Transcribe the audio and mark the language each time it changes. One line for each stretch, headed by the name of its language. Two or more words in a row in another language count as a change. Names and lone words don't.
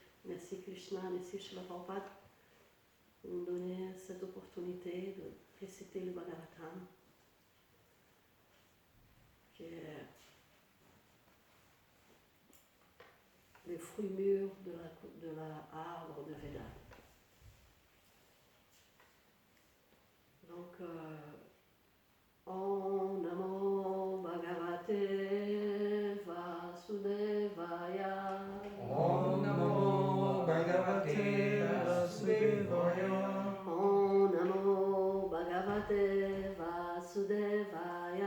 French: Merci Krishna, merci Srila Prabhupada pour nous donner cette opportunité de réciter le Bhagavatam, qui est les fruits mûrs de l'arbre de Veda. Donc,
Sanskrit: Om Namo Bhagavate Vasudevaya. Om Namo Bhagavate Vasudevaya. Om Namo Bhagavate Vasudevaya.